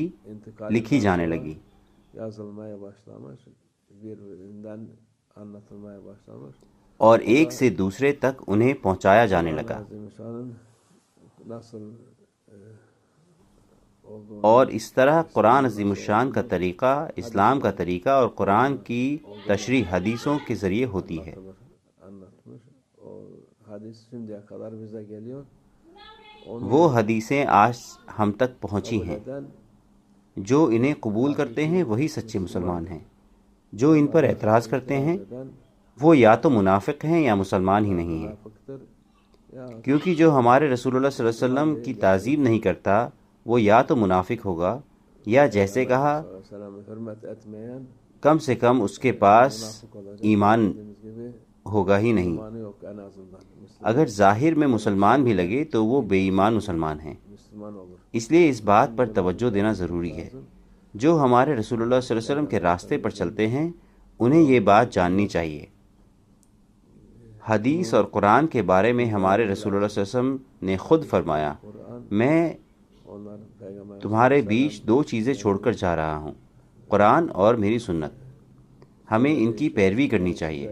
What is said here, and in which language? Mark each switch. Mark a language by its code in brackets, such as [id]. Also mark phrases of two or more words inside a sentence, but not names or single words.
[tr] intikal [ur] لکھی جانے لگی، [tr] yazılmaya başlamış, birbirinden anlatılmaya başlamış. [ur] اور ایک سے دوسرے تک انہیں پہنچایا جانے لگا. [tr] Azimüşşan'ın nasıl olduğunu [ur] اور اس طرح قرآن عظیم الشان کا طریقہ اسلام کا طریقہ اور قرآن کی تشریح حدیثوں کے ذریعے ہوتی ہے. [tr] anlatmış. O hadis şimdiye kadar bize geliyor. [ur] وہ حدیثیں آج ہم تک پہنچی ہیں. [tr] Neden? [ur] جو انہیں قبول کرتے ہیں وہی سچے مسلمان ہیں، جو ان پر اعتراض کرتے ہیں [tr] Neden? [ur] وہ یا تو منافق ہیں یا مسلمان ہی نہیں ہیں. [tr] Münafıktır. Ya [ur] کیونکہ جو ہمارے رسول اللہ [ar] صلی اللہ علیہ وسلم [ur] کی تعظیم نہیں کرتا وہ یا تو منافق ہوگا یا جیسے کہا [tr] Aleyhisselam'ı hürmet etmeyen [ur] کم سے کم اس کے پاس [tr] münafık olacak. [ur] ایمان [tr] Dediğimiz gibi [ur] ہوگا ہی نہیں. [tr] imanı yok en azından. [ur] اگر ظاہر میں مسلمان بھی لگے تو وہ بے ایمان مسلمان ہیں. [tr] Müslüman olur. [ur] اس لیے اس بات پر توجہ دینا ضروری ہے. جو ہمارے رسول اللہ [ar] صلی اللہ علیہ وسلم [ur] کے راستے پر چلتے ہیں انہیں یہ بات جاننی چاہیے. حدیث اور قرآن کے بارے میں ہمارے رسول اللہ [ar] صلی اللہ علیہ وسلم [ur] نے خود فرمایا، میں تمہارے بیچ دو چیزیں چھوڑ کر جا رہا ہوں، قرآن اور میری سنت، ہمیں ان کی پیروی کرنی چاہیے۔